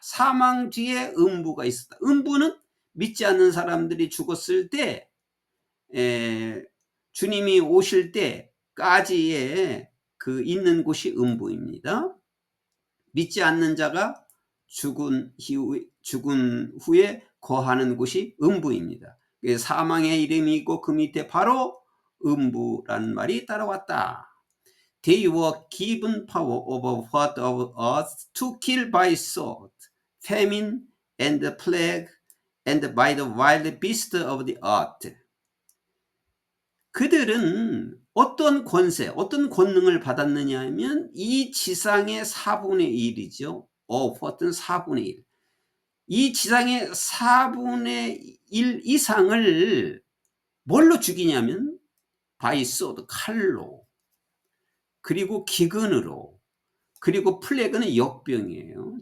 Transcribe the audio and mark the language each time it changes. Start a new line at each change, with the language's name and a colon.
Korean: 사망 뒤에 음부가 있었다. 음부는 믿지 않는 사람들이 죽었을 때, 주님이 오실 때까지의 그 있는 곳이 음부입니다. 믿지 않는 자가 죽은 후에 거하는 곳이 음부입니다. 사망의 이름이 있고 그 밑에 바로 음부라는 말이 따라왔다.
English: They were given power over what of earth to kill by sword, famine, and plague, and by the wild beasts of the earth.
Korean: 그들은 어떤 권세, 어떤 권능을 받았느냐 하면 이 지상의 4분의 1이죠. 어떤 4분의 1. 이 지상의 4분의 1 이상을 뭘로 죽이냐면
English: by sword,
Korean: 칼로, 그리고 기근으로, 그리고 플래그는 역병이에요.